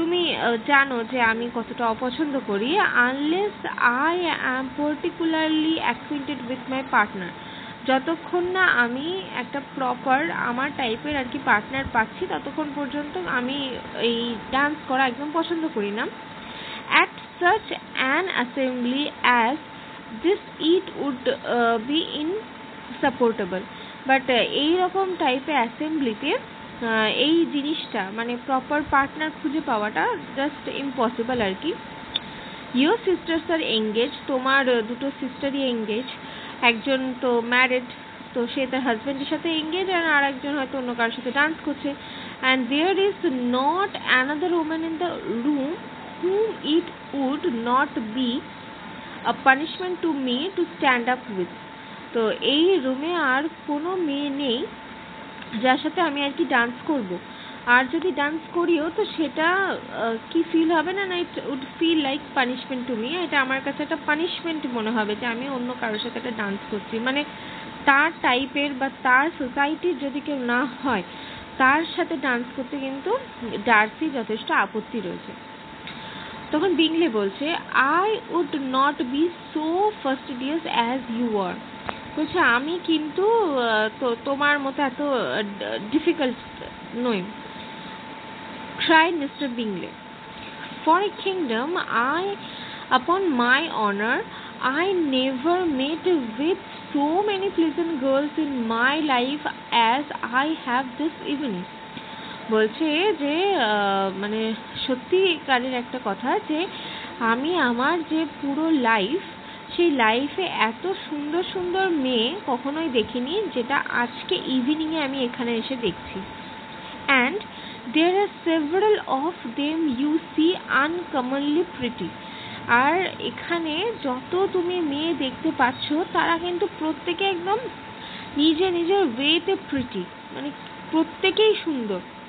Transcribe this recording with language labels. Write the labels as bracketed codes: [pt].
[bn] তুমি জানো যে আমি কতটা অপছন্দ করি [en] Unless I am particularly acquainted with my partner. [bn] যতক্ষণ না আমি একটা প্রপার আমার টাইপের আর কি পার্টনার পাচ্ছি ততক্ষণ পর্যন্ত আমি এই ডান্স করা একদম পছন্দ করি না। [en] At such an assembly as this it would be insupportable. [bn] But এইরকম টাইপের অ্যাসেম্বলিতে এই জিনিসটা মানে প্রপার পার্টনার খুঁজে পাওয়াটা জাস্ট ইম্পসিবল আর কি। [en] your sisters are engage, [bn] তোমার দুটো সিস্টারই এঙ্গেজ, একজন তো ম্যারিড তো সে তার হাজব্যান্ডের সাথে এঙ্গেজ আর একজন হয়তো অন্য কারোর সাথে ডান্স করছে। [en] And there is not another woman in the room whom it would not be a punishment to me to stand up with. [bn] তো এই রুমে আর কোনো মেয়ে নেই যার সাথে আমি আর কি ডান্স করব, আর যদি ডান্স করিও তো সেটা কি ফিল হবে না, [en] It would feel like punishment to me. [bn] এটা আমার কাছে একটা পানিশমেন্ট মনে হবে যে আমি অন্য কারোর সাথে একটা ডান্স করছি, মানে তার টাইপের বা তার সোসাইটির যদি কেউ না হয় তার সাথে ডান্স করতে কিন্তু ডার্সি যথেষ্ট আপত্তি রয়েছে। তখন বিংলে বলছে [en] I would not be so fastidious as you are. [bn] বলছে আমি কিন্তু তোমার মতো এত ডিফিকাল্ট নই। [en] cried Mr. Bingley. For a kingdom, upon my honor, I never met with so many pleasant girls in my life as I have this evening. [bn] বলছে যে মানে সত্যিকারের একটা কথা যে আমি আমার যে পুরো লাইফ সেই লাইফে এত সুন্দর সুন্দর মেয়ে কখনোই দেখিনি যেটা আজকে ইভিনিংয়ে আমি এখানে এসে দেখছি। [en] And there are several of them you see uncommonly pretty. [bn] আর এখানে যত তুমি মেয়ে দেখতে পাচ্ছ তারা কিন্তু প্রত্যেকে একদম নিজের নিজের ওয়েতে প্রিটি, মানে প্রত্যেকেই সুন্দর।